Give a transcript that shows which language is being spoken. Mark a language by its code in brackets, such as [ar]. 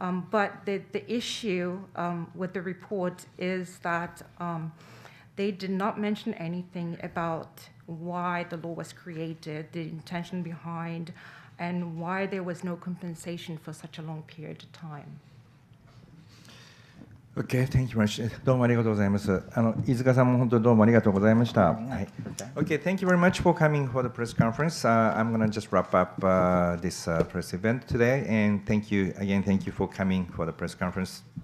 [en] But the issue with the report is that they did not mention anything about why the law was created, the intention behind, and why there was no compensation for such a long period of time. Okay, thank you very much. [ja] どうもありがとうございます。飯塚さんも本当にどうもありがとうございました。 [en] Okay, thank you very much for coming for the press conference. I'm going to just wrap up this press event today, and thank you for coming for the press conference.